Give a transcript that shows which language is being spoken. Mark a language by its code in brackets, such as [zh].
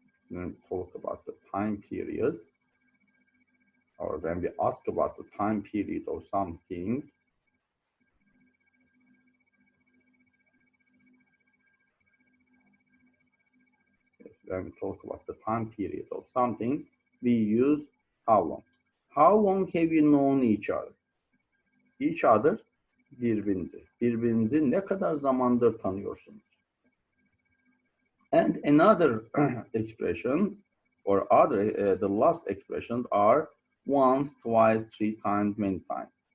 [en] When we talk about the time period, or when we ask about the time period of something, when we talk about the time period of something, we use how long. How long have you known each other? Each other, birbirinizi. [tr] Birbirinizi ne kadar zamandır tanıyorsunuz? [en] And another expressions or other, the last expressions are once, twice, 3 times, many times.